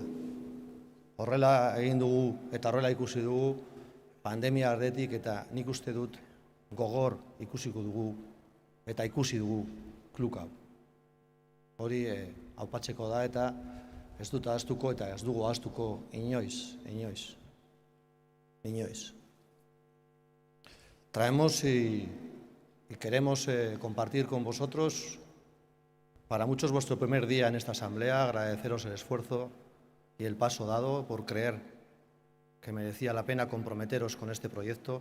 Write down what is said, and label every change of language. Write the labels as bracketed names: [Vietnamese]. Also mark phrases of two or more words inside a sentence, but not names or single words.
[Basque] Horrela egin dugu eta horrela ikusi dugu pandemia ardetik eta nik uste dut gogor ikusiko dugu eta ikusi dugu klub hau. Hori aupatzeko da eta ez dut ahaztuko eta ez dugu ahaztuko inoiz. [Spanish] Traemos y queremos compartir con vosotros, para muchos vuestro primer día en esta asamblea, agradeceros el esfuerzo y el paso dado por creer que merecía la pena comprometeros con este proyecto.